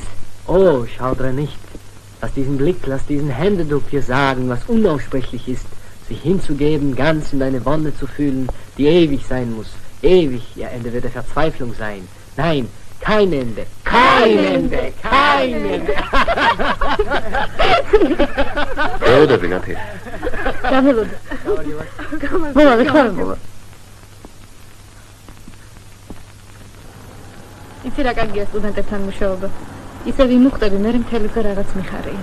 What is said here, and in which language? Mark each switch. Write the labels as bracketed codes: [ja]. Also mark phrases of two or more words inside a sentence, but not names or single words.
[de] Oh, schaudere nicht. Lass diesen Blick, lass diesen Händedruck dir sagen, was unaussprechlich ist. Sich hinzugeben, ganz in deine Wonne zu fühlen, die ewig sein muss. Ewig, ihr Ende wird der Verzweiflung sein. Nein, kein Ende. Kein Ende. Kein Ende. [ka] ეოდები ნათი. გაველოდი. მოვა. იცი რა კარგია სტუდენტებთან მუშაობა. ისე ვიმუხტები, მე მთელი დღე რაღაც მიხარია.